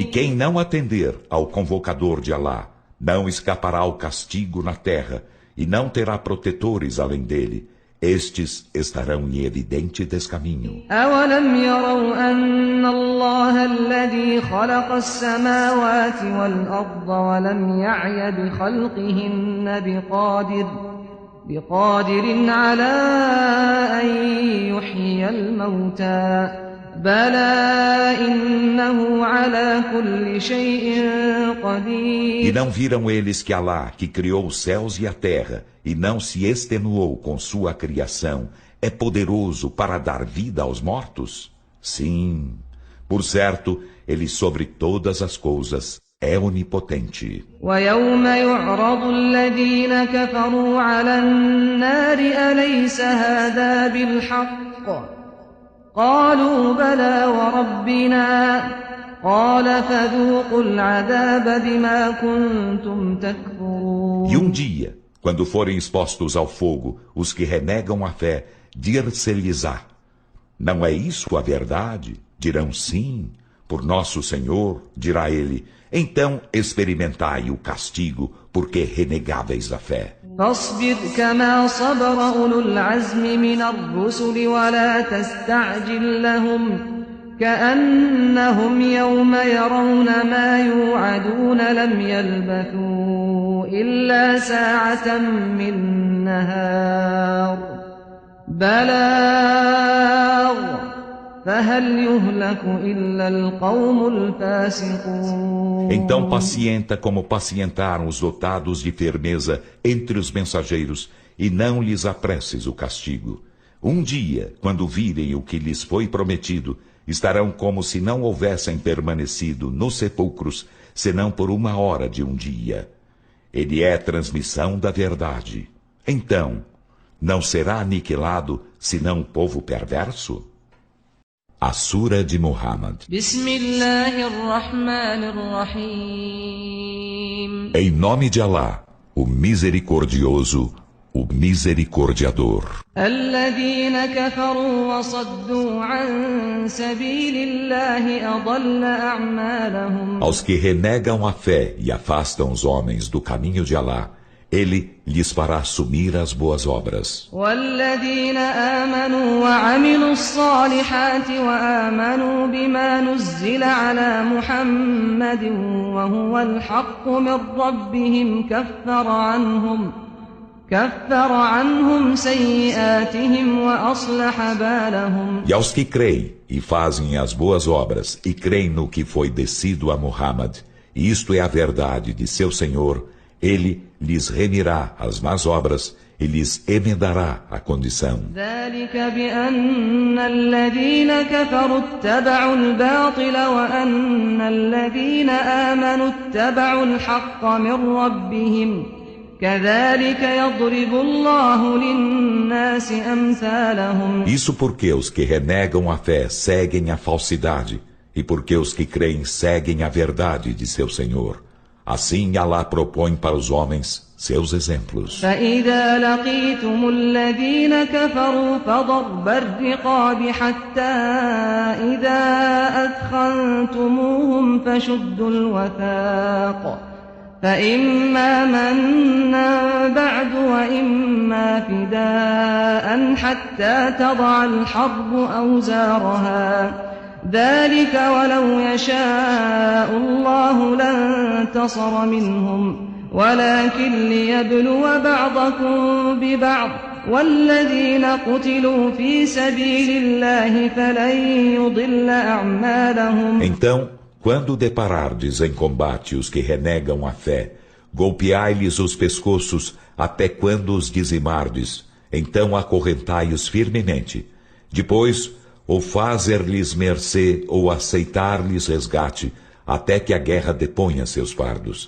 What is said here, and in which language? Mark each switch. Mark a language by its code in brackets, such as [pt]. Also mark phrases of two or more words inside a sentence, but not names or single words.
[pt] E quem não atender ao convocador de Alá, não escapará ao castigo na terra e não terá protetores além dele. Estes estarão em evidente descaminho. [ar] أولم يروا أن الله الذي خلق السماوات والأرض ولم يعي بخلقهن بقادر على أن يحيي الموتى بلى إنه على كل شيء قدير. [pt] E não viram eles que Alá, que criou os céus e a terra, e não se extenuou com sua criação, é poderoso para dar vida aos mortos? Sim, por certo, ele sobre todas as coisas é onipotente. [ar] ويوم يعرض الذين كفروا على النار أليس هذا بالحق قالوا بلى وربنا قال فذوقوا العذاب بما كنتم تكفرون. [pt] E um dia, quando forem expostos ao fogo, os que renegam a fé, dir-se-lhes-á: não é isso a verdade? Dirão sim, por nosso Senhor, dirá ele, então experimentai o castigo, porque renegáveis a fé. [ar] فاصبر كما صبر أولو العزم من الرسل ولا تستعجل لهم كأنهم يوم يرون ما يوعدون لم يلبثوا إلا ساعة من نهار بلاغ فهل يهلك إلا القوم الفاسقون. [pt] Então pacienta como pacientaram os dotados de firmeza entre os mensageiros, e não lhes apresses o castigo. Um dia, quando virem o que lhes foi prometido, estarão como se não houvessem permanecido nos sepulcros, senão por 1 hora de um dia. Ele é transmissão da verdade. Então, não será aniquilado senão o povo perverso? A Sura de Muhammad. [ar] بسم الله الرحمن الرحيم [pt] Em nome de Alá, o misericordioso, o misericordiador. [ar] الذين كفروا وصدوا عن سبيل الله أضل أعمالهم [pt] Aos que renegam a fé e afastam os homens do caminho de Alá, Ele lhes fará assumir as boas obras. [ar] والذين آمنوا وعملوا الصالحات وآمنوا بما نزل على محمد وهو الحق من ربهم كفر عنهم سيئاتهم وأصلح بالهم. [pt] E aos que creem e fazem as boas obras e creem no que foi descido a Muhammad, e isto é a verdade de seu Senhor, Ele lhes remirá as más obras e lhes emendará a condição. [ar] ذلك بأن الذين كفروا اتبعوا الباطل وأن الذين آمنوا اتبعوا الحق من ربهم كذلك يضرب الله للناس أمثالهم. [pt] Isso porque os que renegam a fé seguem a falsidade, e porque os que creem seguem a verdade de seu Senhor. Assim Alá propõe para os homens seus exemplos. [ar] فإذا لقيتم الذين كفروا فضرب الرقاب حتى إذا أثخنتموهم فشدوا الوثاق فإما منا بعد وإما فداء حتى تضع الحرب أوزارها ذلك ولو يشاء الله لانتصر منهم ولكن ليبلو بعضكم ببعض والذين قتلوا في سبيل الله فلن يضل أعمالهم. [pt] Então, quando deparardes em combate os que renegam a fé, golpeai-lhes os pescoços até quando os dizimardes, então acorrentai-os firmemente. Depois, ou fazer-lhes mercê ou aceitar-lhes resgate, até que a guerra deponha seus fardos.